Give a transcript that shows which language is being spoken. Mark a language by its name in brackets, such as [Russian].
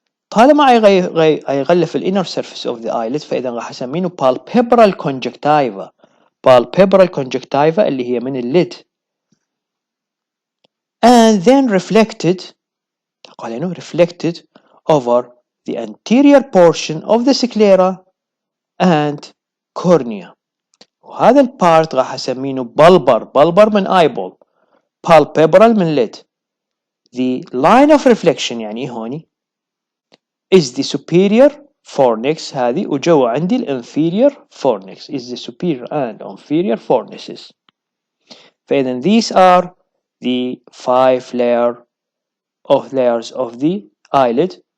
[Arabic] طالما يغلف ال [English] inner surface of the eyelid [Arabic] فإذا راح أسمينه [English] palpebral conjunctiva. palpebral conjunctiva [Arabic] اللي هي من الليد [English] and then reflected [Arabic] قال إنه [English] reflected over the anterior portion of the sclera and cornea. [Arabic] وهذا البارت راح أسمينه bulbar من eyeball, palpebral من lid. [English] The line of reflection [Arabic] يعني هوني [English] is the superior fornix هذه, [Arabic] وجوا عندي [English] inferior fornix is the superior and inferior fornices. فإذا these are the 5 layers of the eyelid.